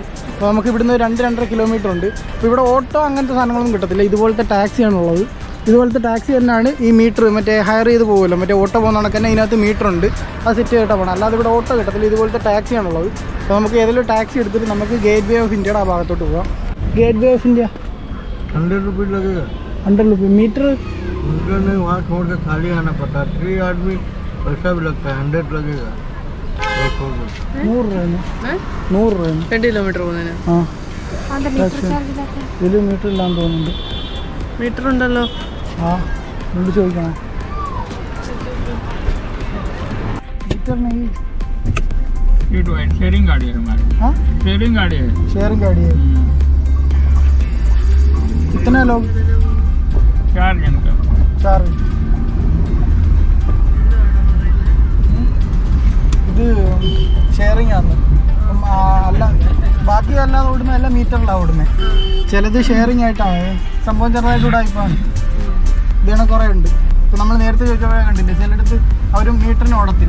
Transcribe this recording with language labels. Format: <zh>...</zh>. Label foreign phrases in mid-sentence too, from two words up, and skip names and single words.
<ml>അപ്പോൾ നമുക്ക് ഇവിടുന്ന് 2-2.5 കിലോമീറ്റർ ഉണ്ട്. അപ്പോൾ ഇവിടെ ഓട്ടോ അങ്ങനത്തെ സാധനങ്ങളൊന്നും കിട്ടത്തില്ല. ഇതുപോലത്തെ ടാക്സിയാണുള്ളത്. ഇതുപോലത്തെ ടാക്സി തന്നെയാണ്. ഈ മീറ്റർ മറ്റേ ഹയർ ചെയ്ത് പോകുമല്ലോ, മറ്റേ ഓട്ടോ പോകുന്ന കണക്ക് തന്നെ ഇതിനകത്ത് മീറ്റർ ഉണ്ട്. അത് സെറ്റ് ചെയ്തിട്ട് പോകണം. അല്ലാതെ ഇവിടെ ഓട്ടോ കിട്ടത്തില്ല. ഇതുപോലത്തെ ടാക്സിയാണുള്ളത്. അപ്പോൾ നമുക്ക് ഏതെങ്കിലും ടാക്സി എടുത്തിട്ട് നമുക്ക് ഗേറ്റ് വേ ഓഫ് ഇന്ത്യയുടെ ആ ഭാഗത്തോട്ട് പോകാം. ഗേറ്റ് വേ ഓഫ് ഇന്ത്യ</ml> <hi>100 रुपये लगेगा। 100 रुपये मीटर नहीं, वहाँ छोड़ के खाली आना पड़ता है। 3 आदमी पैसा भी लगता है। 100 लगेगा।</hi> <ml>100 രൂപ 2 കിലോമീറ്റർ പോകുന്നതിന്. ഇതിൽ മീറ്റർ ഇല്ലാന്ന് തോന്നുന്നുണ്ട്. മീറ്റർ ഉണ്ടല്ലോ. ആ ഉണ്ട്, ചോദിക്കണം.</ml> <hi>मीटर नहीं, शेयरिंग गाड़ी है हमारी। हाँ शेयरिंग गाड़ी है। शेयरिंग गाड़ी है। कितने लोग? 4 जन का।</hi> <ml>4 ഇത് ഷെയറിംഗ് ആണ്. അല്ല ബാക്കി അല്ലാതെ ഓടുന്നത് എല്ലാം മീറ്ററിലാണ് ഓടുന്നത്. ചിലത് ഷെയറിങ് ആയിട്ടാണ് സംഭവം, ചെറുതായിട്ട് ഉടായിപ്പാണ്. ഇതാണ് കുറേ ഉണ്ട്. ഇപ്പോൾ നമ്മൾ നേരത്തെ ചോദിച്ചപ്പോഴേ കണ്ടില്ലേ, ചിലയിടത്ത് അവരും മീറ്ററിന് ഓടത്തില്ല.</ml>